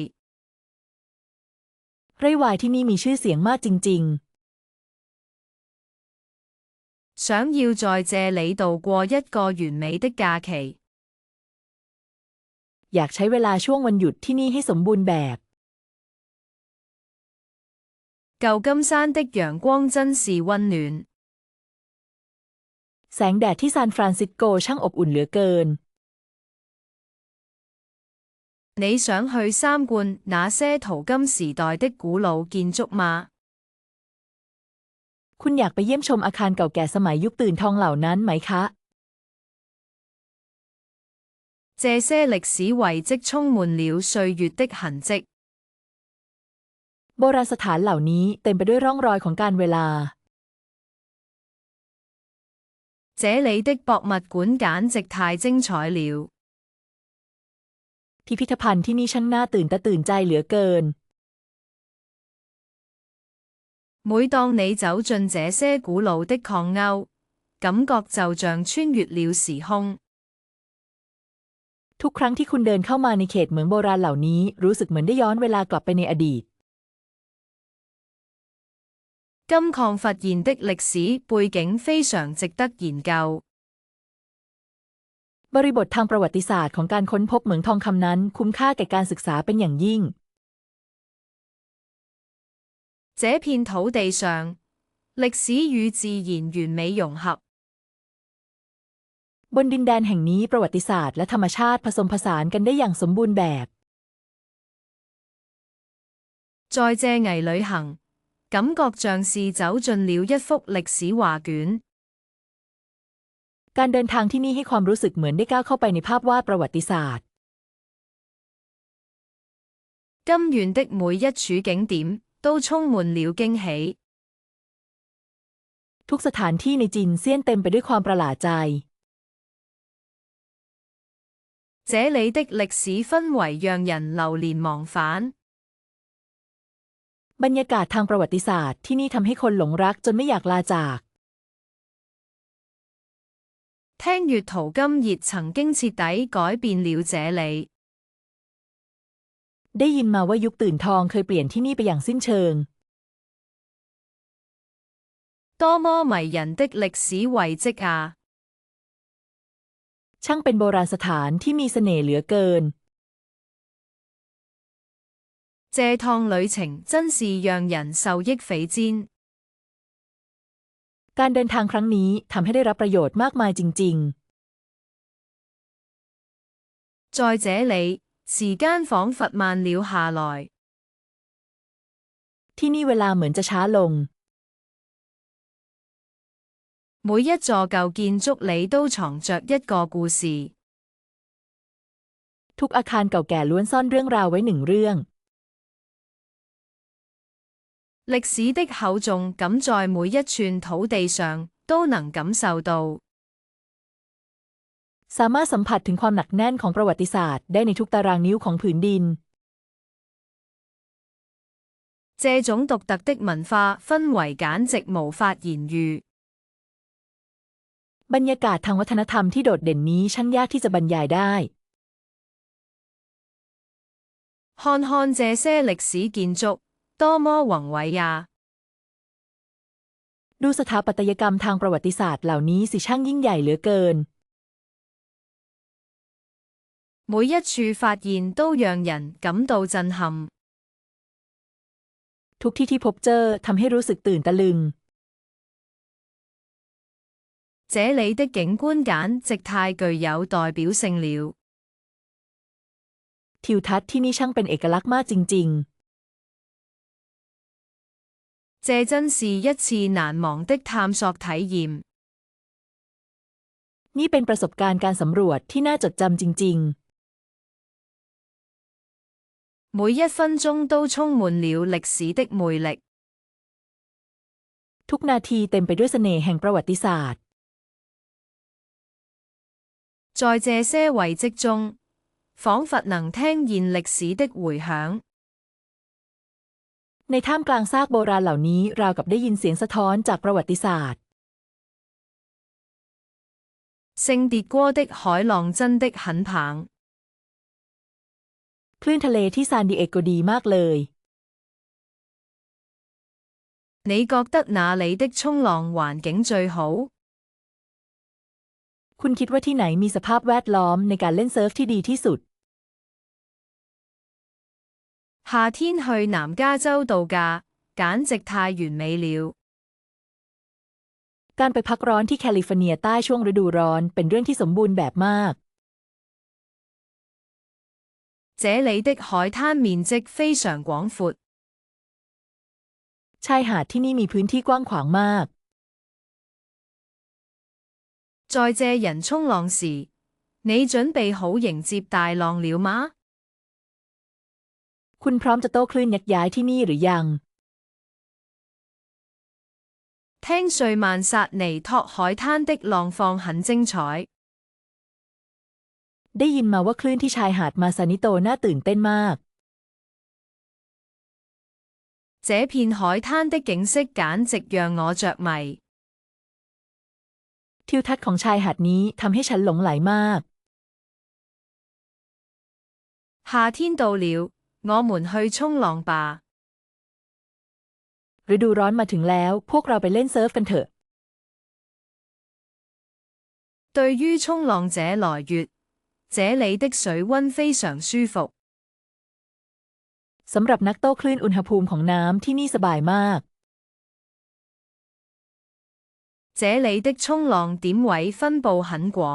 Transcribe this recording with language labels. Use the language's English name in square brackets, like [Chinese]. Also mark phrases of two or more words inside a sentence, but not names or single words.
[Thai] ไร่ไวน์ที่นี่มีชื่อเสียงมากจริง [Chinese] 想要在這裏度過一個完美的假期。 [Thai] อยากใช้เวลาช่วงวันหยุดที่นี่ให้สมบูรณ์แบบ [Chinese] 舊金山的陽光真是溫暖。 [Thai] แสงแดดที่ซานฟรานซิสโกช่างอบอุ่นเหลือเกิน [Chinese] 你想去參觀那些淘金時代的古老建築嗎？ [Thai] คุณอยากไปเยี่ยมชมอาคารเก่าแก่สมัยยุคตื่นทองเหล่านั้นไหมคะ [Chinese] 這些歷史遺跡充滿了歲月的痕跡。 [Thai] โบราณสถานเหล่านี้เต็มไปด้วยร่องรอยของการเวลา [Chinese] 這裏的博物館簡直太精彩了。 [Thai] พิพิธภัณฑ์ที่นี่ช่างน่าตื่นตาตื่นใจเหลือเกิน [Chinese] 每當你走進這些古老的礦溝，感覺就像穿越了時空。 [Thai] ทุกครั้งที่คุณเดินเข้ามาในเขตเหมืองโบราณเหล่านี้รู้สึกเหมือนได้ย้อนเวลากลับไปในอดีต [Chinese] 金礦發現的歷史背景非常值得研究。 [Thai] บริบททางประวัติศาสตร์ของการค้นพบเหมืองทองคำนั้นคุ้มค่าแก่การศึกษาเป็นอย่างยิ่ง [Chinese] 這片土地上，歷史與自然完美融合。 [Thai] บนดินแดนแห่งนี้ประวัติศาสตร์และธรรมชาติผสมผสานกันได้อย่างสมบูรณ์แบบ [Chinese] 在這危旅行，感覺像是走進了一幅歷史畫卷。 [Thai] การเดินทางที่นี่ให้ความรู้สึกเหมือนได้ก้าวเข้าไปในภาพวาดประวัติศาสตร์ [Chinese] 金縣的每一處景點都充滿了驚喜。 [Thai] ทุกสถานที่ในจินเซียนเต็มไปด้วยความประหลาดใจ [Chinese] 這裏的歷史氛圍讓人流連忘返。 [Thai] บรรยากาศทางประวัติศาสตร์ที่นี่ทำให้คนหลงรักจนไม่อยากลาจาก [Chinese] 聽閱淘金熱曾經徹底改變了這裏。 [Thai] ได้ยินมาว่ายุคตื่นทองเคยเปลี่ยนที่นี่ไปอย่างสิ้นเชิง [Chinese] 多麼迷人的歷史遺跡啊！ [Thai] ช่างเป็นโบราณสถานที่มีเสน่ห์เหลือเกิน [Chinese] 這趟旅程真是讓人受益匪淺。 [Thai] การเดินทางครั้งนี้ทำให้ได้รับประโยชน์มากมายจริง [Chinese] 在這裏，時間彷彿慢了下來。 [Thai] ที่นี่เวลาเหมือนจะช้าลง [Chinese] 每一座舊建築裏都藏着一個故事。 [Thai] ทุกอาคารเก่าแก่ล้วนซ่อนเรื่องราวไว้หนึ่งเรื่อง [Chinese] 歷史的厚重感在每一寸土地上都能感受到。 [Thai] สามารถสัมผัสถึงความหนักแน่นของประวัติศาสตร์ได้ในทุกตารางนิ้วของผืนดิน [Chinese] 這種獨特的文化氛圍簡直無法言喻。 [Thai] บรรยากาศทางวัฒนธรรมที่โดดเด่นนี้ช่างยากที่จะบรรยายได้ [Chinese] 看看這些歷史建築，多麼宏偉呀！ [Thai] ดูสถาปัตยกรรมทางประวัติศาสตร์เหล่านี้สิช่างยิ่งใหญ่เหลือเกิน [Chinese] 每一處發現都讓人感到震撼。 [Thai] ทุกที่ที่พบเจอทำให้รู้สึกตื่นตะลึง [Chinese] 這裡的景觀簡直太具有代表性了。 [Thai] ทิวทัศน์ที่นี่ช่างเป็นเอกลักษณ์มากจริง [Chinese] 這真是一次難忘的探索體驗。 [Thai] นี่เป็นประสบการณ์การสำรวจที่น่าจดจำจริง [Chinese] 每一分鐘都充滿了歷史的魅力。 [Thai] ทุกนาทีเต็มไปด้วยเสน่ห์แห่งประวัติศาสตร์ [Chinese] 在這些遺跡中，彷彿能聽見歷史的迴響。 [Thai] ในท่ามกลางซากโบราณเหล่านี้ราวกับได้ยินเสียงสะท้อนจากประวัติศาสตร์ [Chinese] 聖迭戈的海浪真的很棒。 [Thai] คลื่นทะเลที่ซานดิเอโกดีมากเลย [Chinese] 你覺得哪裡的衝浪環境最好？ [Thai] คุณคิดว่าที่ไหนมีสภาพแวดล้อมในการเล่นเซิร์ฟที่ดีที่สุด [Chinese] 夏天去南加州度假，簡直太完美了。 [Thai] การไปพักร้อนที่แคลิฟอร์เนียใต้ช่วงฤดูร้อนเป็นเรื่องที่สมบูรณ์แบบมาก [Chinese] 這裡的海灘面積非常廣闊。 [Thai] ชายหาดที่นี่มีพื้นที่กว้างขวางมาก [Chinese] 在這人衝浪時，你準備好迎接大浪了嗎？ [Thai] คุณพร้อมจะโต้คลื่นยักษ์ย้ายที่นี่หรือยัง [Chinese] 聽瑞曼薩尼托海灘的浪況很精彩。 [Thai] ได้ยินมาว่าคลื่นที่ชายหาดมาซานิโตน่าตื่นเต้นมาก [Chinese] 這片海灘的景色簡直讓我着迷。 [Thai] ทิวทัศน์ของชายหาดนี้ทำให้ฉันหลงไหลมาก [Chinese] 夏天到了，我們去衝浪吧。 [Thai] ฤดูร้อนมาถึงแล้วพวกเราไปเล่นเซิร์ฟกันเถอะ [Chinese] 對於衝浪者來說，這裡的水溫非常舒服。 [Thai] สำหรับนักโต้คลื่นอุณหภูมิของน้ำที่นี่สบายมาก [Chinese] 這裡的衝浪點位分佈很廣。